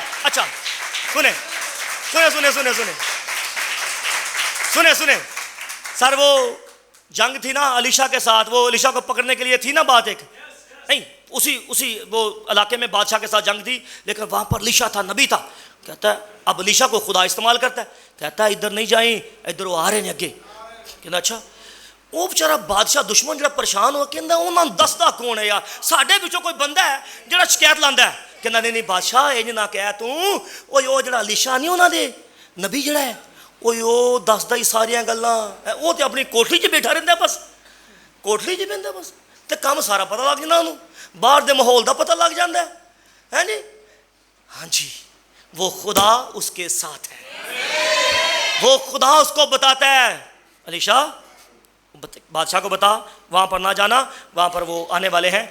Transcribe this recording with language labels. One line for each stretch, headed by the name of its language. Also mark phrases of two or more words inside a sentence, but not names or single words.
Urdu: اچھا سنیں سر، وہ جنگ تھی نا علیشا کے ساتھ، وہ علیشا کو پکڑنے کے لیے تھی نا بات ایک. نہیں اسی وہ علاقے میں بادشاہ کے ساتھ جنگ تھی، لیکن وہاں پر لیشا تھا، نبی تھا. کہتا ہے اب لیشا کو خدا استعمال کرتا ہے، کہتا ہے ادھر نہیں جائیں، ادھر وہ آ رہے ہیں اگے. کہتا اچھا.
Punjabi: وہ بیچارہ بادشاہ دشمن جڑا پریشان ہو کہ انہوں نے دستا کون ہے یار، ساڈے وچوں کوئی بندہ ہے جڑا شکایت لاندا ہے. کہنا نہیں بادشاہ انج نہ کہہ توں، وہ جڑا لیشا نہیں انہاں دے نبی جڑا ہے وہ دسدا ہی ساریاں گلاں، وہ تے اپنی کوٹھی 'چ بیٹھا رہندا بس، کوٹھی 'چ بہندا بس، تے کم سارا پتہ لگ جاندا انہوں، باہر دے ماحول دا پتہ لگ جاندا ہے جی.
Urdu: ہاں جی وہ خدا اس کے ساتھ ہے، وہ خدا اس کو بتاتا ہے علیشا بادشاہ کو بتا وہاں پر نہ جانا، وہاں پر وہ آنے والے ہیں.